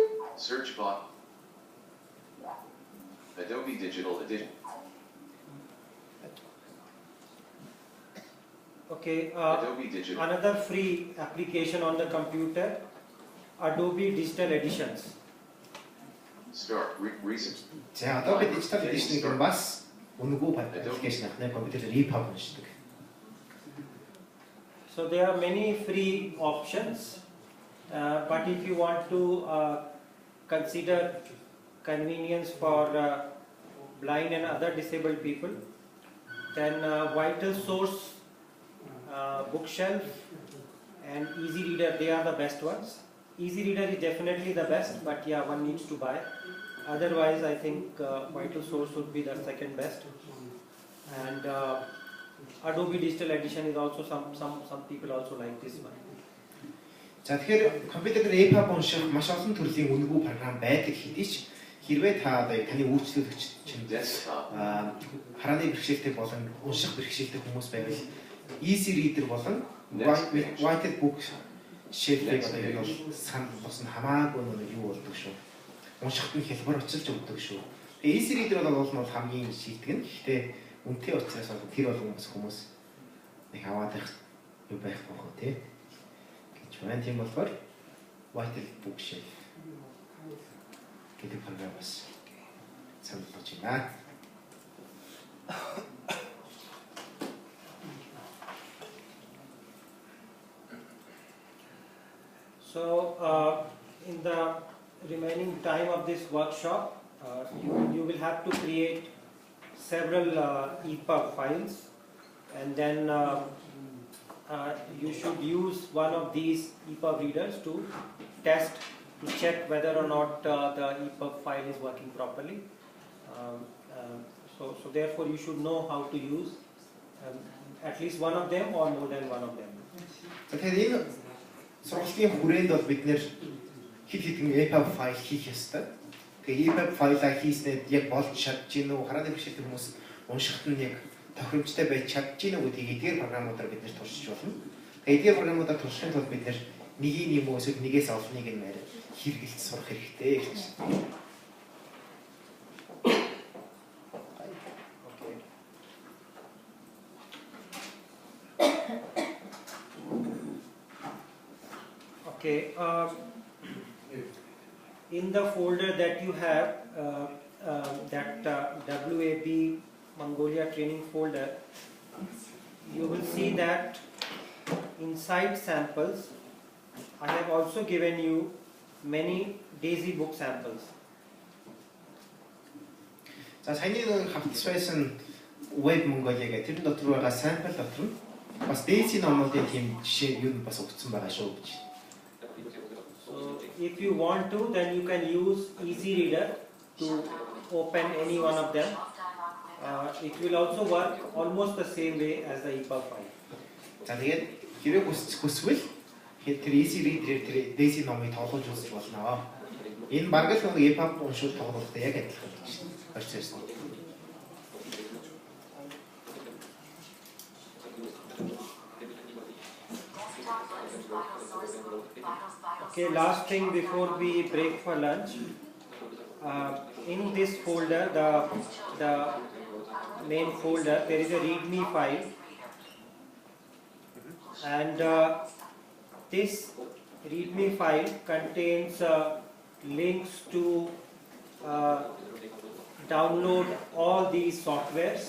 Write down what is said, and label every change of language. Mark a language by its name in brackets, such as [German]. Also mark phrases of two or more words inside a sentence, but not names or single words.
[English] Search box. Adobe Digital Edition. Okay, Adobe Digital. another free application on the computer, Adobe Digital Editions. Start recent. [Mongolian] За Adobe Digital Edition-ыг бас үнэгүй аппликейшн ахны компьютер EPUB уншдаг. [English] So there are many free options, but if you want to consider convenience for blind and other disabled people, then Vital Source, Bookshelf and Easy Reader, they are the best ones. Easy Reader is definitely the best, but yeah, one needs to buy. Otherwise, I think Vital Source would be the second best. And Adobe Digital Edition is also some people also like this one. [Mongolian] За тэгэхээр компьютер дээр EPUB унших маш олон төрлийн үнэгүй програм байдаг хэдий ч хэрвээ та таны үйлчлүүлэгч чинь харааны бэрхшээлтэй болон унших бэрхшээлтэй хүмүүс байвал Easy Reader болон Vital Bookshelf-ийг одоо яг бол санал болсон хамаагүй нэг юу болдог шүү. Уншихад нь хэлбэр очилж өгдөг шүү. Тэгээ Easy Reader бол хамгийн шийддэг нь. Гэхдээ үнэтэй учраас бол тэр болгон хүмүүс нэг аваад юу байхгүй хөө тий. Байна тийм болохоор Vital Bookshelf гэдэг програм бас санал болж байна. [English] So in the remaining time of this workshop, you will have to create several EPUB files, and then you should use one of these EPUB readers to test, to check whether or not the EPUB file is working properly. So therefore you should know how to use at least one of them or more than one of them. [Mongolian] Тэгэхээр энэ сургалтын хүрээнд бол бид нэр хэд хэдэн EPUB файл хийх ёстой. Тэгээ EPUB файлаа хийснээр яг болж чадж гин үү, харааны бэрхшээлтэй хүмүүс уншихад нь яг тохиромжтой байж чадж гин үү гэдгийг эдгээр програмуудаар бид нэр туршиж болно. Тэгээ эдгээр програмуудаар туршихын тулд бид нэр нэгийг юм уу эсвэл нэгээс олныг нь хэрэгэлж сурах хэрэгтэй гэж. [English] Okay, in the folder that you have, that WAB Mongolia training folder, you will see that inside samples, I have also given you many DAISY book samples. [Mongolian] За саяны хавтас байсан Web Mongolia гэдэг тэр дотор байгаа sample дотор нь бас DAISY номуудын тийм жишээ юу бас өгсөн байгаа шүү гэж. [English] So if you want to, then you can use Easy Reader to open any one of them. It will also work almost the same way as the EPUB file. [Mongolian] За тэгээд хэрэг хүсвэл тэр Easy Reader-ээр тэр DAISY номыг тоглож үзэж болно. Энэ бараг л нэг EPUB уншуулт тоглохтой яг адилхан гэж харж ирсэн. [English] Okay, last thing before we break for lunch. In this folder, the main folder, there is a README file, and this README file contains links to download all these softwares.